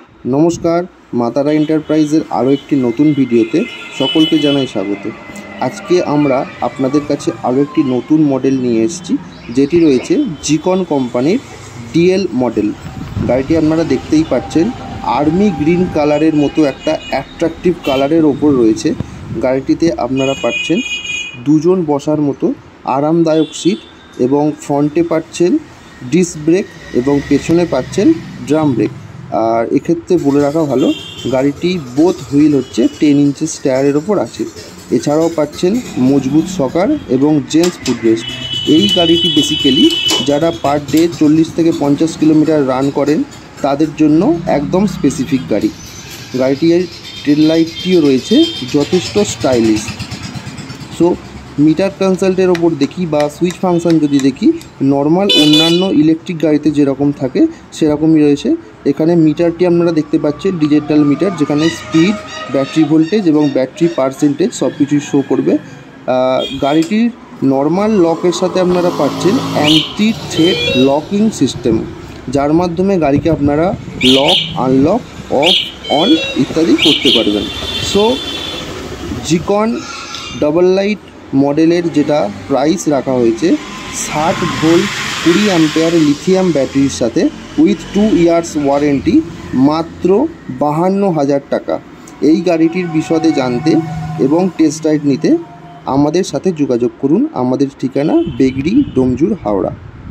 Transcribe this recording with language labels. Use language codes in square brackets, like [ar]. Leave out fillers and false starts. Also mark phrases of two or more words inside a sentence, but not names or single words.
[bn] নমস্কার মাতারা এন্টারপ্রাইজের আরো একটি নতুন ভিডিওতে সকলকে জানাই স্বাগত। আজ কে আমরা আপনাদের কাছে আরো একটি নতুন মডেল নিয়ে এসেছি যেটি রয়েছে জিকন কোম্পানির ডিএল মডেল। গাড়িটি আপনারা দেখতেই পাচ্ছেন [en] army green [bn] কালারের মতো একটা অ্যাট্রাক্টিভ কালারের ওপর রয়েছে। গাড়িটিতে আপনারা পাচ্ছেন দুজন বসার মতো আরামদায়ক সিট এবং ফ্রন্টে পাচ্ছেন [en] disc brake [bn] এবং পেছনে পাচ্ছেন [en] drum brake. [bn] ঔর এক্ষেত্রে বলে রাখা ভালো গাড়িটি [en] both wheel [bn] হচ্ছে 10 ইঞ্চেস টায়ারের ওপর আছে। এছাড়াও পাচ্ছেন মজবুত শকার এবং জেন্টস ফুটরেস্ট। এই গাড়িটি বেসিক্যালি যারা [en] per day [bn] 40 থেকে 50 কিলোমিটার রান করেন তাদের জন্য একদম স্পেসিফিক গাড়ি। গাড়িটির টেল লাইটটিও রয়েছে যথেষ্ট স্টাইলিশ। সো মিটার কনসোলের ওপর দেখি বা [en] switch function [bn] যদি দেখি নর্মাল অন্যান্য ইলেকট্রিক গাড়িতে যেরকম থাকে সেরকমই রয়েছে। এখানে মিটারটি আপনারা দেখতে পাচ্ছেন ডিজিটাল মিটার যেখানে [en] speed battery voltage [bn] এবং [en] battery percentage [bn] সবকিছুই শো করবে। গাড়িটির নর্মাল লকের সাথে আপনারা পাচ্ছেন [en] anti threat locking system [bn] যার মাধ্যমে গাড়িকে আপনারা [en] lock unlock off on [bn] ইত্যাদি করতে পারবেন। সো জিকন ডাবল লাইট মডেলের যেটা প্রাইস রাখা হয়েছে 60 ভোল্ট 20 অ্যাম্পিয়ার লিথিয়াম ব্যাটারির সাথে [en] with 2 years warranty [bn] মাত্র 52,000 টাকা। এই গাড়িটির বিশদে জানতে এবং টেস্ট রাইড নিতে আমাদের সাথে যোগাযোগ করুন। আমাদের ঠিকানা বেগড়ি ডোমজুর হাওড়া।